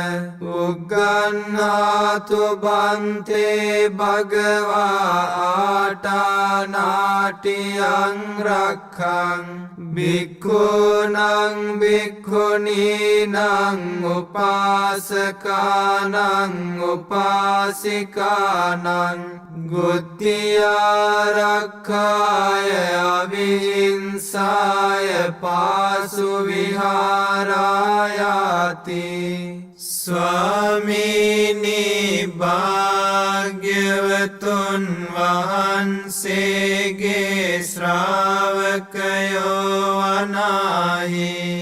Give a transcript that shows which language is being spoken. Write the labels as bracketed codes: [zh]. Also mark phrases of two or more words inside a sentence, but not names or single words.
[pi] උග්ගන්නාතු බන්තේ භගවා ආටානාටියං රක්ඛං භික්ඛූනං භික්ඛුනීනං උපාසකානං උපාසිකානං ගුත්තිආරක්ඛාය අවිහිංසාය පාසු විහාරායාති [si] ස්වාමීනි භාග්‍යවතුන් වහන්සේගේ ශ්‍රාවකයෝ වනාහි